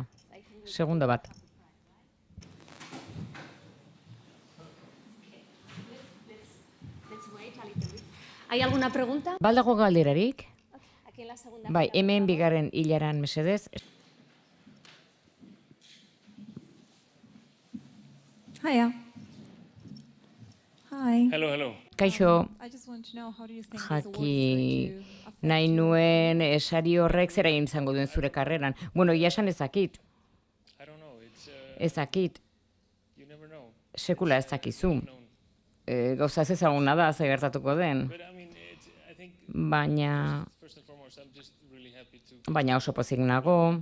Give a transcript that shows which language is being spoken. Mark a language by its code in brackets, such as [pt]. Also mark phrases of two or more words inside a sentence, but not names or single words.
[eu] Segundo bat. [es] ¿Hay alguna pregunta? [eu] Baldago galderarik? [es] Aquí en la segunda [eu] Bai, [es] fila, por [eu] hemen [es] favor. [eu] bigarren hilaran mesedez. [en] Hiya. Hi. Hello. [eu] Kaixo, [en] I just want to know how do you think this award is [eu] jaki [en] going to affect [eu] nahi [en] you? [eu] nuen sari horrek zera egin izango duen zure karreran. Bueno, ia esan ezakit. Ezakit. Sekula ez dakizu. Gauza ez ezaguna da, ze gertatuko den. Baina oso pozik nago.